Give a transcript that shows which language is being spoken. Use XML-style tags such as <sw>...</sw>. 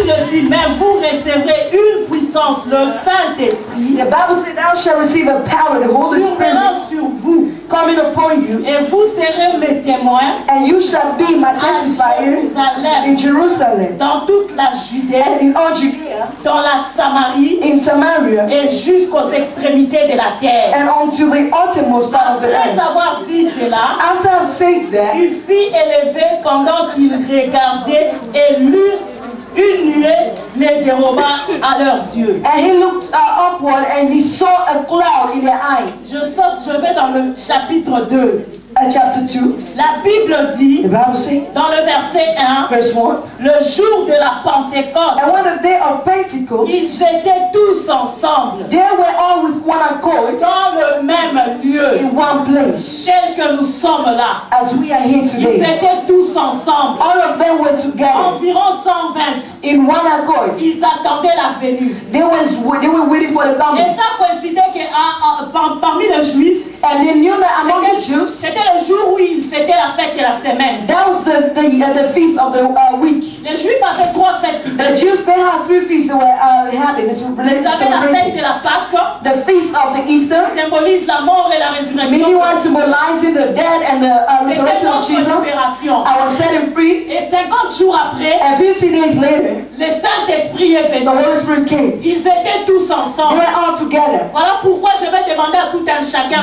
<fr>dit, mais vous recevrez une puissance, le Saint-Esprit.</fr> <en>The Bible says, thou shalt receive a power, the Holy Spirit,</en> <fr>sur vous,</fr> <en>coming upon you,</en> <fr>et vous serez mes témoins,</fr> <en>and you shall be my testifiers in Jerusalem,</en> <fr>dans toute la Judée,</fr> <en>and in all Judea,</en> <fr>dans la Samarie,</fr> <en>in Samaria,</en> <fr>et jusqu'aux extrémités de la terre.</fr> <en>and unto the uttermost part of the</en> <fr>Après</fr> <en>earth.</en> <fr>avoir dit cela,</fr> <en>After I've said that,</en> <fr>il fit élever pendant qu'il regardait et lut une nuée les déroba à leurs yeux.</fr> <en>and he looked upward and he saw a cloud in their eyes.</en> <fr>Je vais dans le chapitre 2.</fr> <en>Chapter 2.</en> <fr>La Bible dit,</fr> <en>The Bible says,</en> <fr>dans le verset 1,</fr> <en>verse 1,</en> <fr>le jour de la Pentecôte,</fr> <en>and when the day of Pentecost,</en> <fr>ils étaient tous ensemble,</fr> <en>they were all with one accord,</en> <fr>dans le même lieu,</fr> <en>in one place,</en> <fr>tel que nous sommes là.</fr> <en>as we are here</en> <fr>Ils</fr> <en>today.</en> <fr>étaient tous ensemble,</fr> <en>All of them were together,</en> <fr>environ 120.</fr> <en>in one accord.</en> <fr>Ils attendaient la venue.</fr> <en>They were waiting for the</en> <fr>Et</fr> <en>coming.</en> <fr>ça coïncidait que parmi les Juifs,</fr> <en>And they knew that among the Jews,</en> <fr>c'était le jour où ils fêtaient la fête de la semaine.</fr> <en>that was the feast of the week.</en> <fr>Les Juifs avaient 3 fêtes.</fr> <en>The Jews, they had 3 feasts they were having. It's</en> <fr>Ils avaient la fête de la Pâque,</fr> <en>the feast of the Easter,</en> <fr>symbolise la mort et la résurrection.</fr> <en>meaning was symbolizing the death and the resurrection of</en> <fr>C'était notre</fr> <en>Jesus.</en> <fr>libération.</fr> <en>I was setting free.</en> <fr>Et 50 jours après,</fr> <en>And 50 days later,</en> <fr>le Saint-Esprit est venu.</fr> <en>the Holy Spirit came.</en> <fr>Ils étaient tous</fr> <en>They</en> <fr>ensemble.</fr> <en>were all together.</en> <fr>Voilà pourquoi je vais demander à tout un chacun</fr>